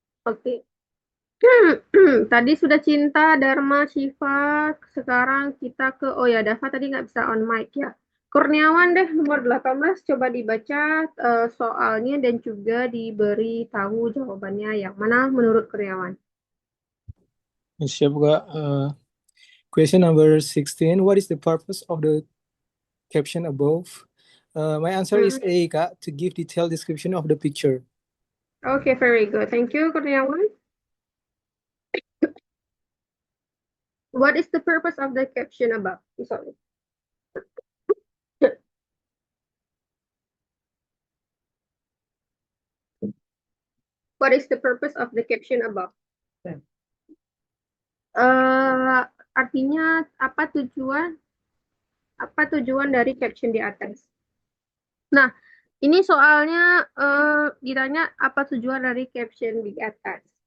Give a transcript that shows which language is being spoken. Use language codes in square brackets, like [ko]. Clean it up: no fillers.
[id] Oke. Tadi sudah Cinta, Dharma, Shiva. Sekarang kita ke, oh ya, Dava tadi nggak bisa on mic ya. Kurniawan deh, nomor 18. Coba dibaca soalnya dan juga diberi tahu jawabannya yang mana menurut Kurniawan. Siap, Kak. [en] Question number 16. What is the purpose of the caption above? My answer is A, Kak, to give detailed description of the picture. Okay, very good. Thank you, Kurniawan. What is the purpose of the caption above? Sorry. What is the purpose of the caption above? [id] Eh, artinya apa tujuan dari caption di atas? Nah, ini soalnya ditanya apa tujuan dari caption di atas.